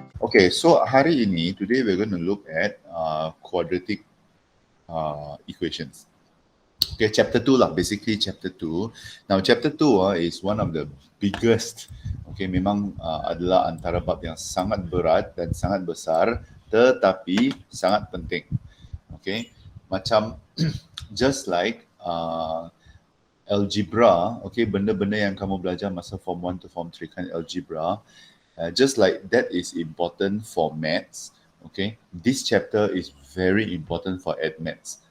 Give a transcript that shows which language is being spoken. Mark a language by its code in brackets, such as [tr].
[en] Okay, so [ms] hari ini, [en] today we're going to look at quadratic equations. Okay, chapter 2 lah, basically chapter 2. Now, chapter 2 is one of the biggest, [ms] okay, memang adalah antara bab yang sangat berat dan sangat besar, tetapi sangat penting. [en] Okay, macam just like algebra, okay, [ms] benda-benda yang kamu belajar masa [en] form 1 to form 3 kan algebra, just like that is important for maths, okay, this chapter is very important for maths.